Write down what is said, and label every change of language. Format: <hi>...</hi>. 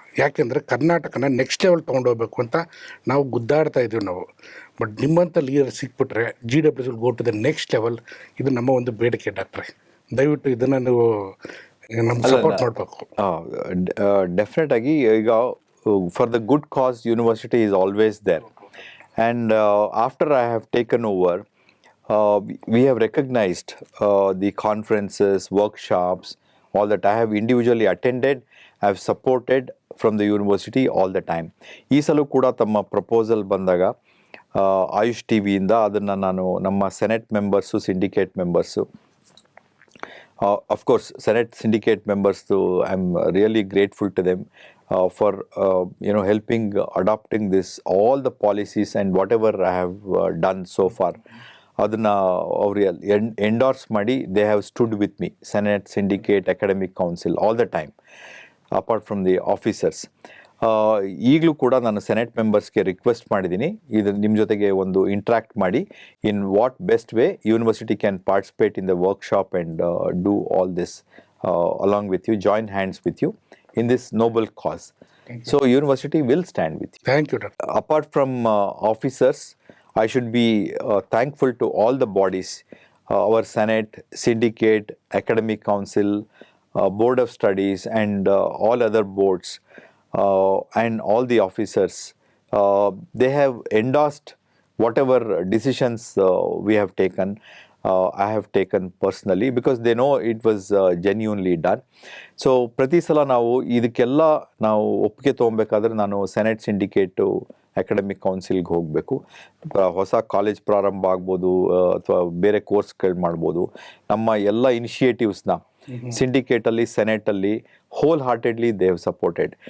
<kn>ಯಾಕೆಂದರೆ ಕರ್ನಾಟಕನ next level ತೊಗೊಂಡೋಗ್ಬೇಕು ಅಂತ ನಾವು ಗುದ್ದಾಡ್ತಾ ಇದ್ದೀವಿ ನಾವು.</kn> <en>but</en> <kn>ನಿಮ್ಮಂಥ leader ಸಿಕ್ಬಿಟ್ರೆ</kn> <en>GWS will go to the next level.</en> <kn>ಇದು ನಮ್ಮ ಒಂದು ಬೇಡಿಕೆ ಡಾಕ್ಟ್ರೆ. ದಯವಿಟ್ಟು ಇದನ್ನು ನೀವು ನಮ್ಗೆ ಸಪೋರ್ಟ್ ಮಾಡಬೇಕು.</kn> <en>definite</en> <kn>ಆಗಿ ಈಗ</kn> <en>For the good cause university is always there. And after I have taken over, we have recognized the conferences, workshops, all that I have individually attended, I have supported from the university all the time.</en> <kn>ಈ ಸಲ ಕೂಡ ತಮ್ಮ proposal ಬಂದಾಗ AYUSH T ವಿಯಿಂದ ಅದನ್ನು ನಾನು ನಮ್ಮ senate members, syndicate members, of course senate syndicate ಮೆಂಬರ್ಸ್ದು</kn> <en>I am really grateful to them for helping adopting this all the policies and whatever I have done so far.</en> <kn>ಅದನ್ನು ಅವ್ರು ಎಂಡೋರ್ಸ್ ಮಾಡಿ</kn> <en>They have stood with me, senate, syndicate, academic council, all the time, apart from the officers.</en> <kn>ಈಗಲೂ ಕೂಡ ನಾನು senate ಮೆಂಬರ್ಸ್ಗೆ request ಮಾಡಿದ್ದೀನಿ, ಇದು ನಿಮ್ಮ ಜೊತೆಗೆ ಒಂದು ಇಂಟ್ರ್ಯಾಕ್ಟ್ ಮಾಡಿ</kn> <en>In what best way university can participate in the workshop and do all this along with you, join hands with you in this noble cause. So university will stand with you. Thank you, Doctor. Apart from officers, I should be thankful to all the bodies, our Senate, Syndicate, Academic Council, Board of Studies, and all other boards, and all the officers. They have endorsed whatever decisions we have taken. I have taken personally because they know it was genuinely done.</en> <kn>So ಪ್ರತಿ ಸಲ ನಾವು ಇದಕ್ಕೆಲ್ಲ ನಾವು ಒಪ್ಪಿಗೆ ತೊಗೊಬೇಕಾದ್ರೆ ನಾನು senate, syndicate, academic ಕೌನ್ಸಿಲ್ಗೆ ಹೋಗಬೇಕು. ಹೊಸ college ಪ್ರಾರಂಭ ಆಗ್ಬೋದು ಅಥವಾ ಬೇರೆ ಕೋರ್ಸ್ಗಳು ಮಾಡ್ಬೋದು. ನಮ್ಮ ಎಲ್ಲ ಇನಿಷಿಯೇಟಿವ್ಸ್ನ ಸಿಂಡಿಕೇಟಲ್ಲಿ, ಸೆನೆಟಲ್ಲಿ</kn> <en>Wholeheartedly they have supported.</en>